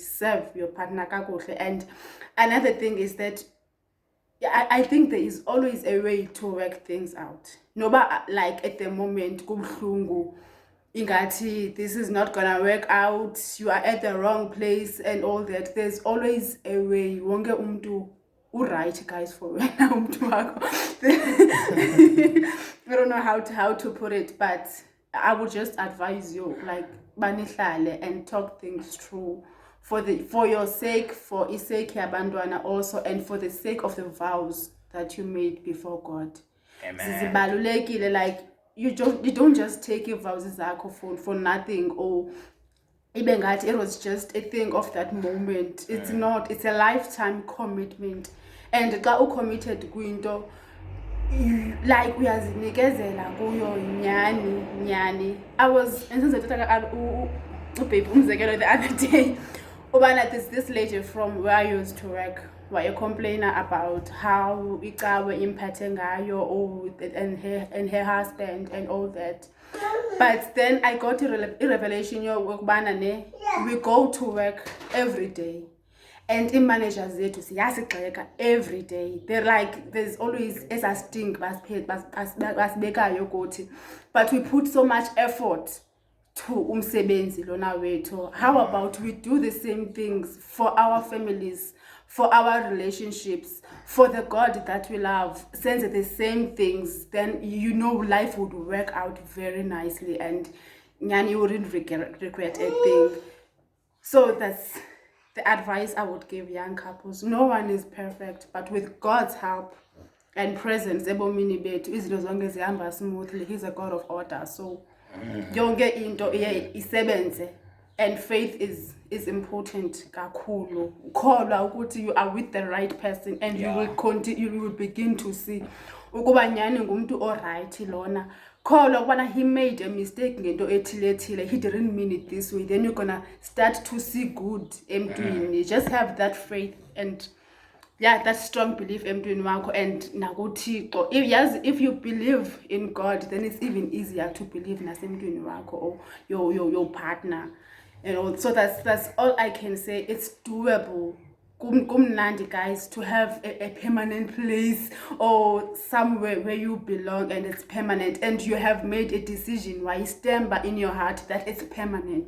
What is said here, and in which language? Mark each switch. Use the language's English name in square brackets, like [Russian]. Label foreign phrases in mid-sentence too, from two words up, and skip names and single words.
[English] Serve your partner kakuhle. And another thing is that I think there is always a way to work things out. Noba like at the moment [Xhosa] kubuhlungu ingati [English] this is not gonna work out, you are at the wrong place and all that, there's always a way. [Xhosa] Wonke umntu [English] right, guys, for [Xhosa] wena umntu wakho. [English] I don't know how to put it, but I would just advise you, like, banihlale and talk things through for your sake, for isake yabantwana also, and for the sake of the vows that you made before God. Zibalulekile, like you don't just take your vows for nothing, or even that it was just a thing of that moment. It's not, it's a lifetime commitment. [Xhosa] And xa ucommitted kwinto, like uyazinikezela kuyo nyani. [English] I was babe umzekelo the other day ubana this lady from where I used to work were complaining about how [Xhosa] ikawe impathe ngayo [English] and her husband and all that. But then I got a revelation yokubana we go to work every day, and in managers [Xhosa] zethu siyasigxeka [English] every day. They're like, there's always esa stink [Xhosa] basibekayo kuthi, [English] but we put so much effort to [Xhosa] umsebenzi lona wethu. [English] How about we do the same things for our families, for our relationships, for the God that we love, sends the same things, then you know life would work out very nicely, and you wouldn't regret a thing. So that's the advice I would give young couples. No one is perfect, but with God's help and presence, [Xhosa] ebomini bethu izinto zonke zihamba smoothly. [English] He's a God of order. So [Xhosa] yonke into iye isebenze, [English] and faith is important kakhulu. [Xhosa] Ukholwa ukuthi [English] you are with the right person, and you will continue, you will begin to see [Xhosa] ukuba nyani ngumuntu oright lona. Kholwa ukubana [English] he made a mistake [Xhosa] ngento ethile, [English] he didn't mean it this way. Then you're gonna start to see good emntwini. You just have that faith and that strong belief [Xhosa] emntwini wakho [English] and nakuThixo. If you believe in God, then it's even easier to believe nasemntwini wakho or your partner. So that's all I can say. It's doable. Kumnandi, guys, to have a permanent place or somewhere where you belong and it's permanent, and you have made a decision why you stand by in your heart that it's permanent.